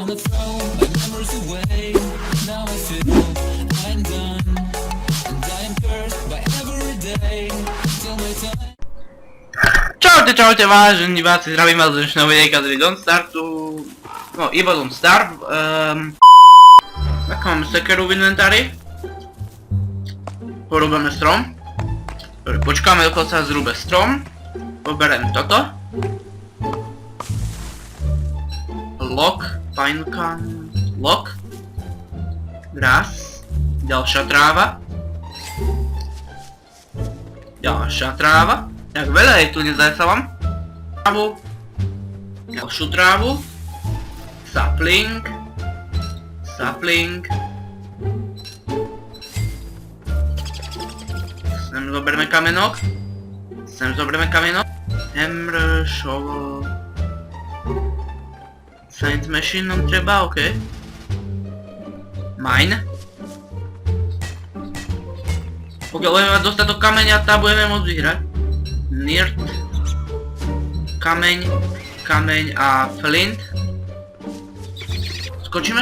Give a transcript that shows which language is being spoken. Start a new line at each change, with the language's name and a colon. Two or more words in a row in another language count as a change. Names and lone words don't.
English: wanna throw my memories away. Now I feel I'm done, and I am cursed by every day till my time.
Slovak: Čaute vážení diváci, zdravím vás z dnešného videjka z Don't Startu. No, iba Don't Start. Tak máme sekeru v inventári. Porúbame strom. Počkáme, dokiaľ sa zrúbe strom. Poberiem toto.
English: Lock, pinecan, lock. Grass.
Slovak: Ďalšia tráva. Ďalšia tráva. Jak veľa je tu, nezdá sa vám? Trávu. Ďalšiu trávu.
English: Sapling. Sapling.
Slovak: Sem zoberme kamenok. Sem zoberme kamenok.
English: Hammer, shovel. Science machine
Slovak: nám treba, ok.
English: Mine.
Slovak: Pokiaľ budeme mať dostatok kameňa, tá budeme môcť vyhrať. Nirt. Kameň. Kameň a flint. Skočíme?